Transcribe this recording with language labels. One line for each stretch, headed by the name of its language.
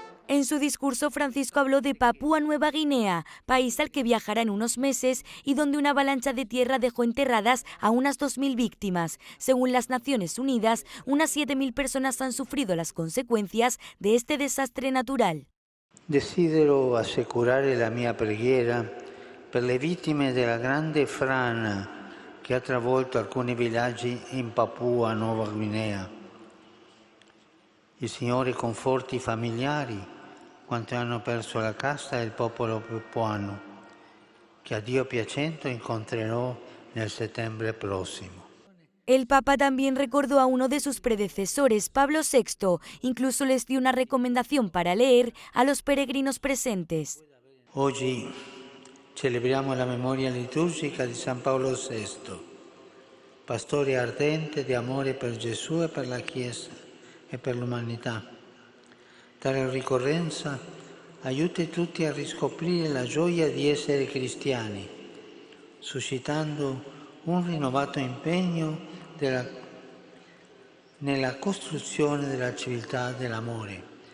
Spanish: En su discurso, Francisco habló de Papúa Nueva Guinea, país al que viajará en unos meses y donde una avalancha de tierra dejó enterradas a unas 2.000 víctimas. Según las Naciones Unidas, unas 7.000 personas han sufrido las consecuencias de este desastre natural.
Italian: Desidero assicurare la mia preghiera per le vittime della grande frana che ha travolto alcuni villaggi in Papua Nuova Guinea. Il Signore conforti i familiari quanti hanno perso la casa e il popolo papuano, che a Dio piacendo incontrerò nel settembre prossimo.
Spanish: El Papa también recordó a uno de sus predecesores, Pablo VI, incluso les dio una recomendación para leer a los peregrinos presentes.
Italian: Oggi celebriamo la memoria liturgica di San Paolo VI, pastore ardente di amore per Gesù e per la Chiesa e per l'umanità. Tale ricorrenza aiuti tutti a riscoprire la gioia di essere cristiani, suscitando un rinnovato impegno nella costruzione della civiltà dell'amore.